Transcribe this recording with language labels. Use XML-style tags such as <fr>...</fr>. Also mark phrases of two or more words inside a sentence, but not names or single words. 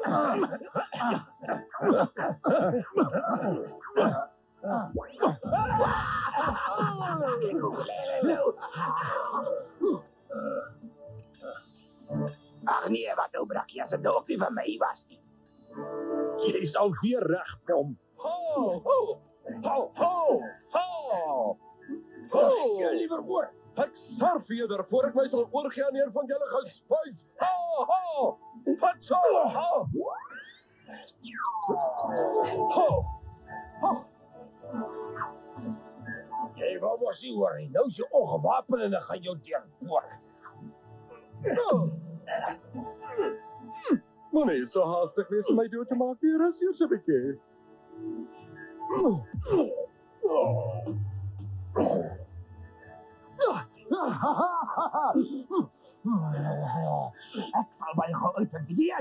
<af>Ag nee, wat nou brak jy as dit ook nie van my was nie. Jy sal weer regkom. Ho, ho. Ho, ho. Ho. Ho, liever woord. Ek sterf eerder voor ek my sal oorgee aan een van julle gespuis. Ho, ho. Wat so? Ho. Ho. Ho. Jy wou mos nie hoor nie. Nou is jy ongewapen en dan gaan jou deurboor. Moenie so haastig wees om my dood te maak nie, rus eers 'n bietjie. Ek sal baie gou uitvind wie jy is.</af>